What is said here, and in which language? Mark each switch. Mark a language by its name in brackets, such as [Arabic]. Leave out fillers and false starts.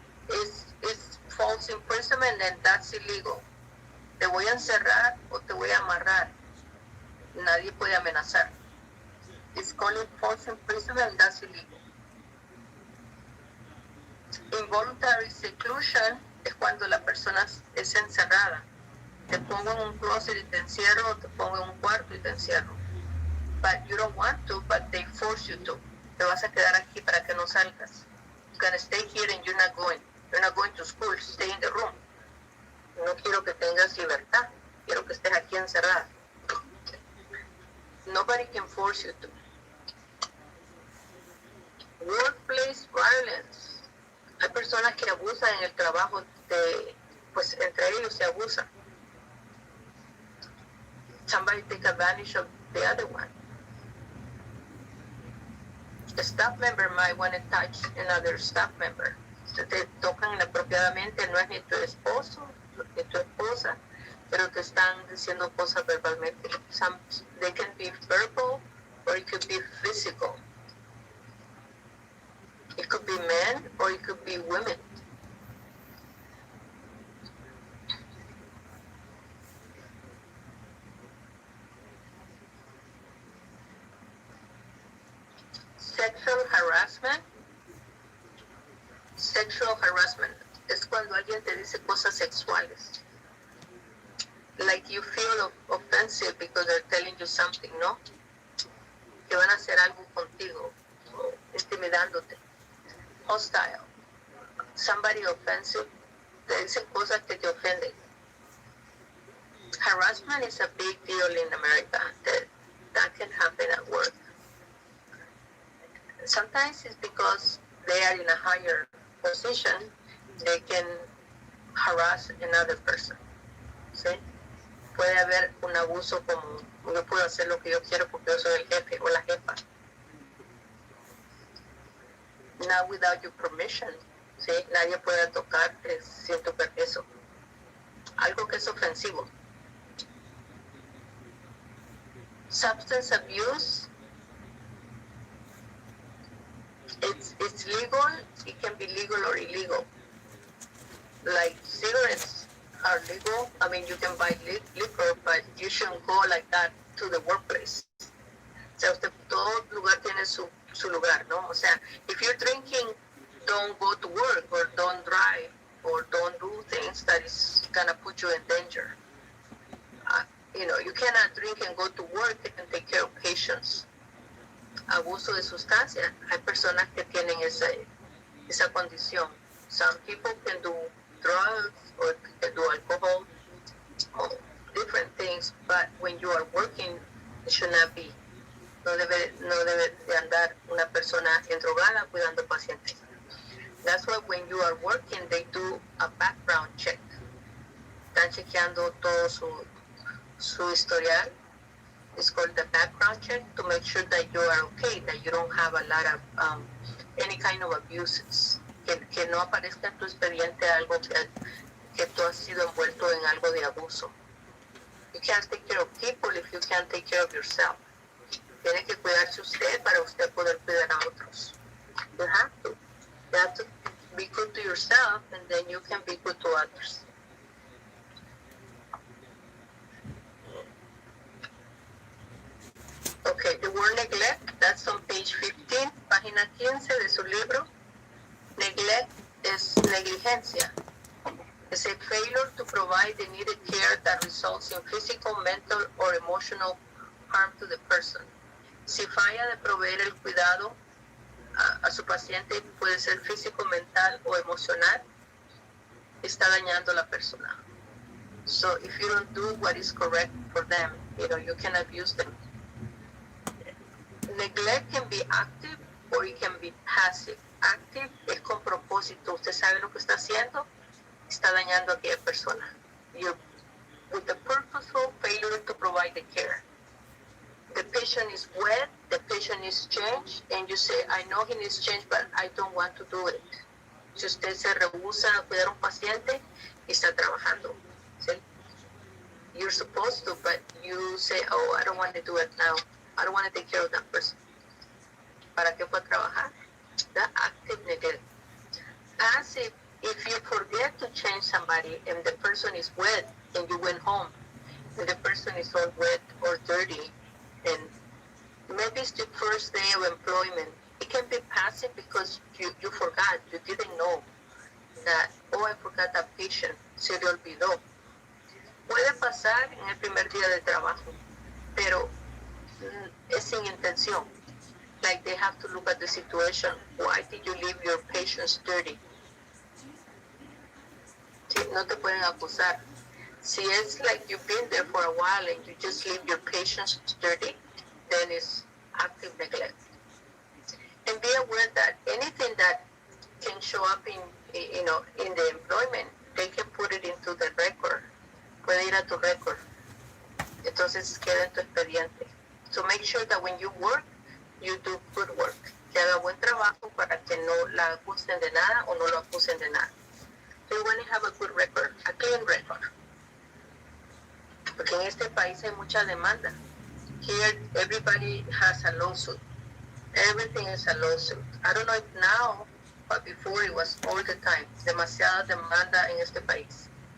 [English] It's false imprisonment and that's illegal. [Spanish] Te voy a encerrar o te voy a amarrar. Nadie puede amenazar. [English] It's called false imprisonment and that's illegal. Involuntary seclusion [Spanish] es cuando la persona es encerrada. Te pongo en un closet y te encierro, o te pongo en un cuarto y te encierro. [English] But you don't want to, but they force you to. [Spanish] Te vas a quedar aquí para que no salgas. [English] You're gonna stay here and you're not going. You're not going to school, stay in the room. [Spanish] No quiero que tengas libertad. Quiero que estés aquí encerrada. [English] Nobody can force you to. Workplace violence. [Spanish] Hay personas que abusan en el trabajo, pues entre ellos se abusan. [English] Somebody take advantage of the other one. A staff member might want to touch another staff member. [Spanish] Se te tocan inapropiadamente, no es ni tu esposo ni tu esposa, pero te están diciendo cosas verbalmente. [English] They can be verbal or it could be physical. It could be men or it could be women. Sexual harassment. [Spanish] Sexual harassment es cuando alguien te dice cosas sexuales. [English] Like you feel offensive because they're telling you something, ¿no? [Spanish] Que van a hacer algo contigo, intimidándote. [English] Hostile. Somebody offensive, [Spanish] te dicen cosas que te ofenden. [English] Harassment is a big deal in America. That can happen at work. Sometimes it's because they are in a higher position, they can harass another person. [Spanish] ¿Sí? Puede haber un abuso como yo puedo hacer lo que yo quiero porque yo soy el jefe o la jefa. [English] Not without your permission. [Spanish] ¿Sí? Nadie puede tocarte sin tu permiso. Algo que es ofensivo. [English] Substance abuse. It's legal, it can be legal or illegal. Like cigarettes are legal. I mean, you can buy liquor, but you shouldn't go like that to the workplace. [Spanish] O sea, todo lugar tiene su lugar, ¿no? O sea, [English] if you're drinking, don't go to work or don't drive or don't do things that is gonna put you in danger. You cannot drink and go to work and take care of patients. [Spanish] Abuso de sustancia. Hay personas que tienen esa condición. [English] Some people can do drugs or can do alcohol or different things, but when you are working, it should not be. [Spanish] No debe de andar una persona endrogada cuidando pacientes. [English] That's why when you are working, they do a background check. [Spanish] Están chequeando todo su historial. [English] It's called the background check to make sure that you are okay, that you don't have a lot of any kind of abuses. [Spanish] Que no aparezca en tu expediente algo que tú has sido envuelto en algo de abuso. [English] You can't take care of people if you can't take care of yourself. [Spanish] Tiene que cuidarse usted para usted poder cuidar a otros. [English] You have to. You have to be good to yourself and then you can be good to others. Okay, the word neglect, that's on page 15, [Spanish] página 15 de su libro. [English] Neglect [Spanish] es negligencia. [English] It's a failure to provide the needed care that results in physical, mental, or emotional harm to the person. [Spanish] Si falla de proveer el cuidado a su paciente, puede ser físico, mental o emocional, está dañando a la persona. [English] So if you don't do what is correct for them, you can abuse them. Neglect can be active or it can be passive. [Spanish] Active es con propósito. Usted sabe lo que está haciendo, está dañando a aquella persona. [English] With the purposeful failure to provide the care. The patient is wet, the patient needs change, and you say, I know he needs change, but I don't want to do it. [Spanish] Si usted se rehúsa a cuidar a un paciente, está trabajando. ¿Sí? [English] You're supposed to, but you say, oh, I don't want to do it now. I don't want to take care of that person. [Spanish] ¿Para qué fue a trabajar? [English] The active neglect. As if you forget to change somebody and the person is wet and you went home and the person is all wet or dirty and maybe it's the first day of employment, it can be passive because you forgot, you didn't know that, oh, I forgot that patient, [Spanish] se le olvidó. Puede pasar en el primer día de trabajo, pero es sin intención. [English] Like they have to look at the situation. Why did you leave your patients dirty? [Spanish] Sí, no te pueden acusar. Si [English] it's like you've been there for a while and you just leave your patients dirty, then it's active neglect. And be aware that anything that can show up in the employment, they can put it into the record. [Spanish] Puede ir a tu record. Entonces queda en tu expediente. [English] So make sure that when you work, you do good work. [Spanish] Que haga buen trabajo para que no la acusen de nada o no lo acusen de nada. [English] So you want to have a good record, a clean record. [Spanish] Porque en este país hay mucha demanda. [English] Here, everybody has a lawsuit. Everything is a lawsuit. I don't know if now, but before it was all the time. [Spanish] Demasiada demanda en este país.